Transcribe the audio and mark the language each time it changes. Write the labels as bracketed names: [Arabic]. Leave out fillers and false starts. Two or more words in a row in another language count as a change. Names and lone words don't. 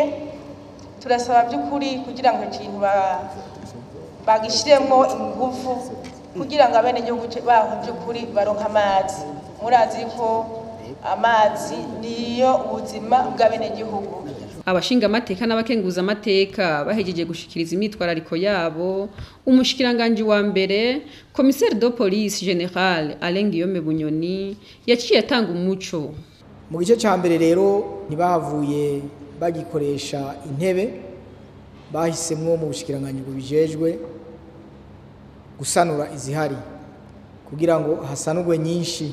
[Rundi] Turasaba by'ukuri kugira ngo ikintu bagishiremo ingufu kugira ngo abene gihugu baho by'ukuri baronka amazi. Murazi ko amazi niyo ubuzima bw'abene gihugu. Abashinga amateka n'abakenguza amateka bahejeje gushikiriza imitwarariko yabo, umushikiranganje wa mbere [French] commissaire de police général [Rundi] Alain Guillaume Bunyoni yaciye atanga umuco. Mu gice ca mbere rero ntibavuye bagikoresha intebe, bahisemwo mu bushikiranganje bubijejwe gusanura izihari kugira ngo hasanurwe nyinshi.